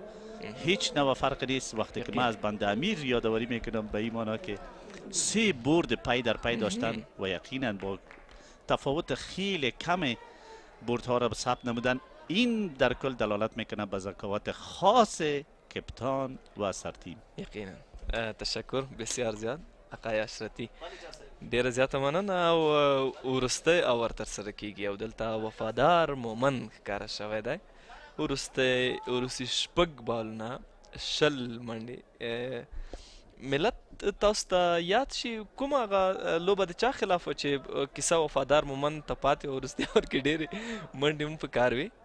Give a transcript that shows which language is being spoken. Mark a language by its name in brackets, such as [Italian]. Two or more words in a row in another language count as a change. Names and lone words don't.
[Persian] هیچ نوع فرق نیست وقتی که ما از بند-e-Amir یادآوری میکنم به این معنا که 3 برد پی در پی داشتن و یقینا با تفاوت خیلی کم بردها را ثبت نمودن. این در کل دلالت میکنه به ذکاوت خاص کپتان و سرتیم. یقینا تشکر بسیار زیاد آقای اشرتی. [Pashto] ډیره زیاته مننه او وروستی اور ترسره کیږي او دلته وفادار مومن ښکاره شوی دی. وروستي 6 بالونه 20 منډې. ملت تاسو ته یاد شي کومه هغه لوبه د چا خلاف چې کیسه وفادار مومن ته پاتې او وروستي اور کې ډېرې منډې هم په کار وي؟